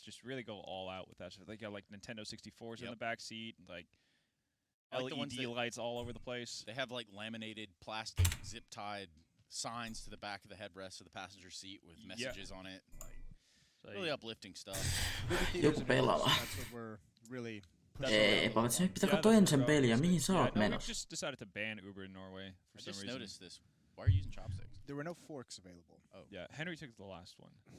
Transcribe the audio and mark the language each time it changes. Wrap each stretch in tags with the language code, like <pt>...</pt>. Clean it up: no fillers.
<en>just really go all out with that. So they got like Nintendo 64s in the back seat, like LED lights all over the place. They have like laminated plastic zip-tied signs to the back of the headrest of the passenger seat with messages on it. Like, really uplifting stuff.</en> <fi>Joku pelaa.</fi> <en>That's what we're really...</en> <fi>Pavelzz, nyt pitää katsoa Encen peliä. Mihin sä oot menossa?</fi> <en>We just decided to ban Uber in Norway for some reason. I just noticed this. Why are you using chopsticks? There were no forks available. Oh. Yeah, Henry took the last one.</en>